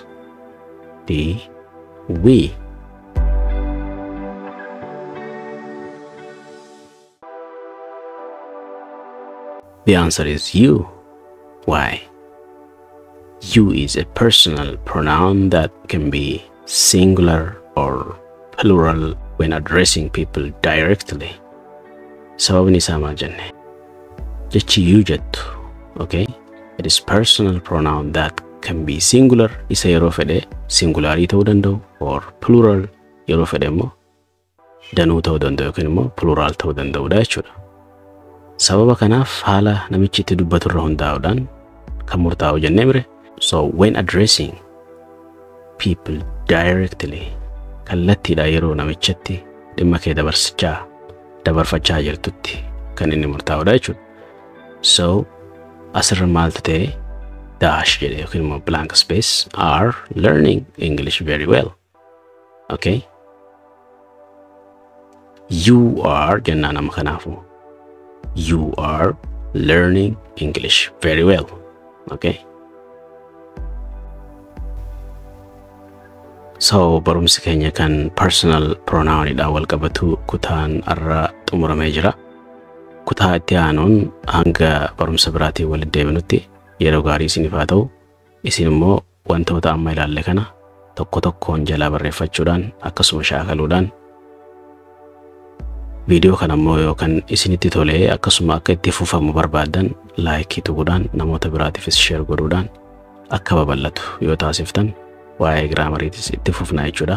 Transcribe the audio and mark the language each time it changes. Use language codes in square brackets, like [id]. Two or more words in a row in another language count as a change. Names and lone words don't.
[en] D, we. The answer is you. Why? You is a personal pronoun that can be singular or plural when addressing people directly. [om] Sababni isaa maal jenne? Jechi you jettu. Okay? [en] It is personal pronoun that can be singular [om] isa yeroo fedhe singularii ta'uu danda'u [en] or plural [om] yeroo fedhe immoo danuu ta'uu danda'u yookiin immoo plural ta'uu danda'udha jechuudha. Sababa kanaaf haala namichi itti dubbatu irra hundaa'uudhaan kan murtaa'u jennee mire. [en] So when addressing people directly [om] kallattiidha yeroo namichatti dhimma kee dabarfachaa jirtutti kan inni murtaa'udha jechuudha. So asirra maaltu ta'e dash jedhe yookiin immoo [en] blank space are learning English very well. [om] Okay? [en] You are [om] jennaan amma kanaafu. [en] You are learning English very well. Okay? [om] So barumsi keenya kan [en] personal pronoun [om] idha wal qabatu kutaan irraa xumuramee jira. Kutaa itti aanuun hanga barumsa biraatii walitti deebinutti yeroo gaarii isiniif haa ta'u. Isin immoo wantoota amma ilaalle kana tokko tokkoon jalaa barreeffachuudhaan akkasuma shaakaluudhaan viidiyoo kana immoo yookaan isinitti tolee akkasuma akka itti fufamu barbaadan like tuquudhaan namoota biraatiifis share godhuudhaan akka babal'atu yoo taasiftan waa'ee giraamariitis itti fufnaa jechuudha.